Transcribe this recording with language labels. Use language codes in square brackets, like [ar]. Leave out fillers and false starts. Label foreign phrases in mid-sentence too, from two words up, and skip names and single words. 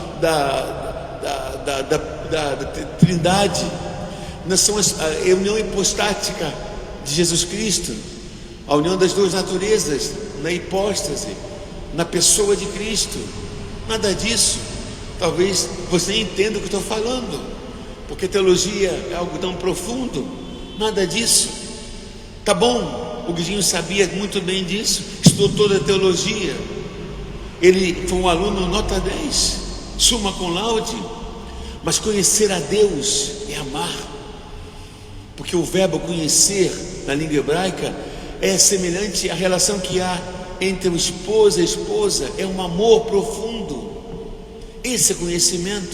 [pt] da Trindade, não são a união hipostática de Jesus Cristo, a união das duas naturezas na hipóstase, na pessoa de Cristo, nada disso. Talvez você entenda o que estou falando, porque teologia é algo tão profundo, nada disso. Tá bom, o Guidinho sabia muito bem disso, estudou toda a teologia, Ele foi um aluno nota 10, [la] summa cum laude. [pt] Mas conhecer a Deus é amar, porque o verbo conhecer na língua hebraica é semelhante à relação que há entre o esposo e a esposa, é um amor profundo. Esse é conhecimento.